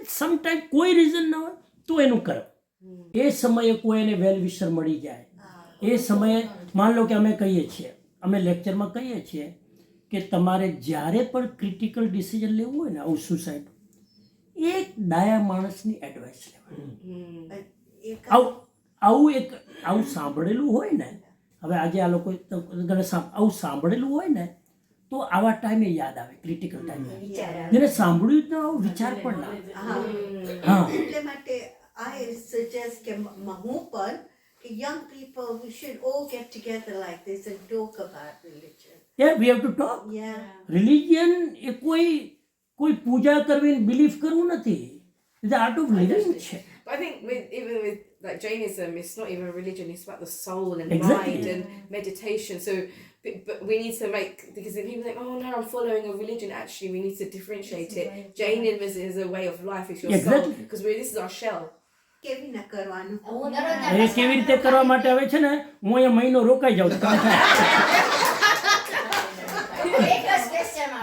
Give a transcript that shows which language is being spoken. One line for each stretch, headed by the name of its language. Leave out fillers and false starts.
Gujarati: Sometime કોઈ reason ના હોય તો એનું કર્મ. એ સમયે કોઈ એને વેલ વિશર મળી જાય, એ સમયે માન લો કે અમે કહીએ છીએ, અમે લેક્ચરમાં કહીએ છીએ કે તમારે જ્યારે પણ ક્રિટિકલ ડિસિઝન લેવું હોય ને, આવું સુસાઇડ, એક ડાયા માણસની એડવાઇસ લેવાની. આવું સાંભળેલું હોય ને, હવે આજે આ લોકો આવું સાંભળેલું હોય ને તો આવા ટાઈમે યાદ આવે, ક્રિટિકલ ટાઈમે. જેને સાંભળ્યું જ ન આવો વિચાર પણ ના આવે. હા એટલે માટે
English: I suggest
Gujarati: કે હું પણ કે
English: young people we should all get together like this and talk about religion. Yeah, we have to talk. Yeah.
Gujarati: Religion એ કોઈ પૂજા કરવી બિલીફ કરવું નથી.
English: It's art of living છે. But I think even with like Jainism, it's not even religion; it's about the soul and Exactly. mind and meditation. So, but we need to make, because if people think, oh no, I'm following a religion. Actually, we need to differentiate it. Jainism is a way of life. It's your Exactly. soul, because this is our shell.
Gujarati: કેવી ના કરવાનું? હું દરરોજ એ કેવી રીતે કરવા માટે આવે છે ને, હું અહીંયા મહિનો રોકાઈ જાઉં છું. એક જ question માં